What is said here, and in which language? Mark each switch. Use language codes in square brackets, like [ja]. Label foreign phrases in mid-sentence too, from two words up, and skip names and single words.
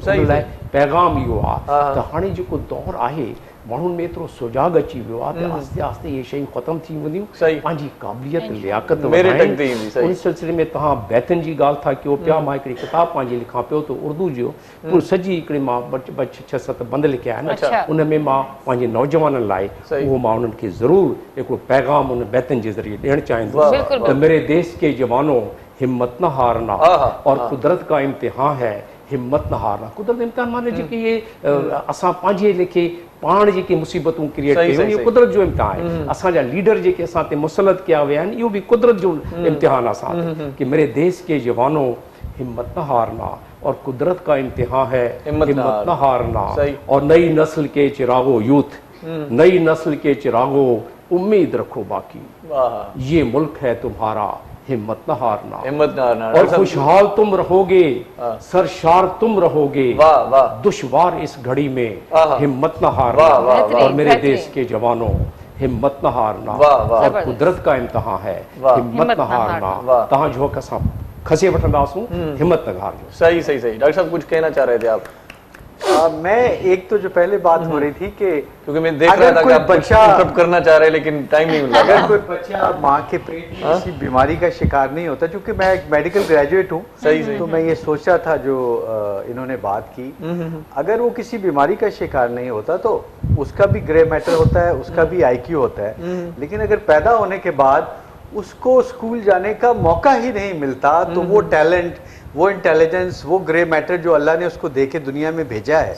[sd] उन लाइ पैगाम इहो आहे त हाणे जेको दौरु आहे, माण्हुनि में एतिरो सुजाग अची वियो आहे त आस्ते आस्ते इहे शयूं ख़तमु थी वेंदियूं, पंहिंजी क़ाबिलियत लियाकत वधाइनि। उन सिलसिले में तव्हां बैतनि जी ॻाल्हि था कयो पिया, मां हिकिड़ी किताबु पंहिंजी लिखां पियो त उर्दू जो पूरी सॼी हिकिड़ी मां 6-7 बंद लिखिया आहिनि, उन में मां पंहिंजे नौजवाननि लाइ उहो मां उन्हनि खे ज़रूरु हिकिड़ो पैगाम उन बैतनि जे ज़रिए ॾियणु चाहींदुसि त [ur] میرے دیش کے جوانوں ہمت نہ ہارنا اور قدرت کا امتحان ہے، ہمت نہ ہارنا. [sd] कुदरत इम्तिहान माने जेके इहे असां पंहिंजे लेखे पाण जेके मुसीबतूं क्रिएट कयूं, इहो कुदरत जो इम्तिहान आहे। असांजा लीडर जेके असां ते मुसलत कया विया आहिनि, इहो बि कुदरत जो इम्तिहान आहे असां ते, [ur] کہ میرے دیش کے جوانوں ہمت نہ ہارنا اور قدرت کا امتحان ہے، ہمت نہ ہارنا، اور نئی نسل کے چراغو یوتھ، نئی نسل کے چراغو امید رکھو باقی، یہ ملک ہے تمہارا، ہمت نہ ہارنا، ہمت نہ ہارنا، اور خوشحال تم رہو گے، سرشار تم رہو گے، دشوار اس گھڑی میں، ہمت نہ ہارنا، اور میرے دیش کے جوانوں ہمت نہ ہارنا، اور قدرت کا امتحان ہے، ہمت نہ ہارنا. [sd] तहां जो असां खसे वठंदासूं, हिम्मत न हारजो। [ur] صحیح صحیح صحیح. ڈاکٹر صاحب کچھ کہنا چاہ رہے تھے آپ? میں ایک تو جو پہلے بات ہو رہی تھی کہ کیونکہ میں دیکھ رہا تھا کہ آپ بچہ کرنا چاہ رہے، لیکن ٹائم نہیں مل رہا. اگر کوئی بچہ ماں کے پیٹ میں کسی بیماری کا شکار نہیں ہوتا، کیونکہ میں ایک [en] medical graduate [ur] ہوں، تو میں یہ سوچ رہا تھا جو انہوں نے بات کی، اگر وہ کسی بیماری کا شکار نہیں ہوتا تو اس کا بھی [en] grey matter [ur] ہوتا ہے، اس کا بھی IQ ہوتا ہے، لیکن اگر پیدا ہونے کے بعد اس کو اسکول جانے کا موقع ہی نہیں ملتا، تو وہ ٹیلنٹ، وہ انٹیلیجنس، وہ [en] grey matter [ur] جو اللہ نے اس کو دے کے دنیا میں بھیجا ہے,